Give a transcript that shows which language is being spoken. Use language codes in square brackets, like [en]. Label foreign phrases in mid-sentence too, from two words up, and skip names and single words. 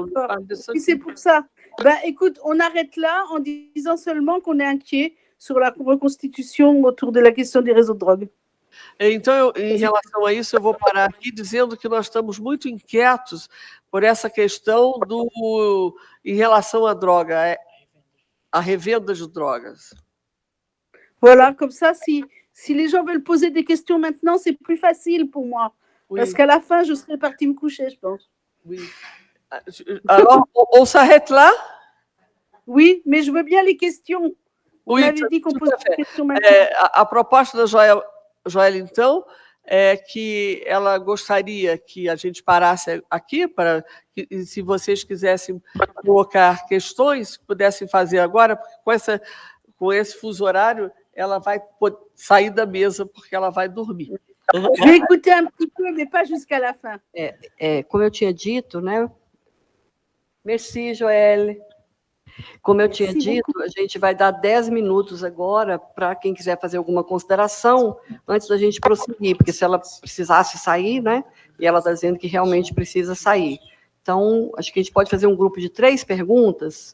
[fr] Oui, c'est pour ça. Ben, écoute, on arrête là en disant seulement qu'on est inquiet sur la reconstitution autour de la question des réseaux de drogue. [pt] Então, em relação a isso, eu vou parar aqui dizendo que nós estamos muito inquietos por essa questão em relação à droga, a revenda de drogas. [fr] Voilà, comme ça, si les gens veulent poser des questions maintenant, c'est plus facile pour moi. Oui. Parce qu'à la fin, je serai partie me coucher, je pense. Oui. Alors, on s'arrête là? Oui, mais je veux bien les questions. Oui, on avait dit qu'on posait des questions maintenant. [pt] A proposta da Joël, então, é que ela gostaria que a gente parasse aqui, para que, se vocês quisessem colocar questões, pudessem fazer agora, porque com esse fuso horário, ela vai sair da mesa, porque ela vai dormir. [fr] Je vais écouter un petit peu, mais pas jusqu'à la fin. [pt] Como eu tinha dito, né? [fr] Merci, Joël. [pt] Como eu tinha dito, a gente vai dar 10 minutos agora para quem quiser fazer alguma consideração antes da gente prosseguir, porque se ela precisasse sair, né? E ela está dizendo que realmente precisa sair. Então, acho que a gente pode fazer um grupo de 3 perguntas.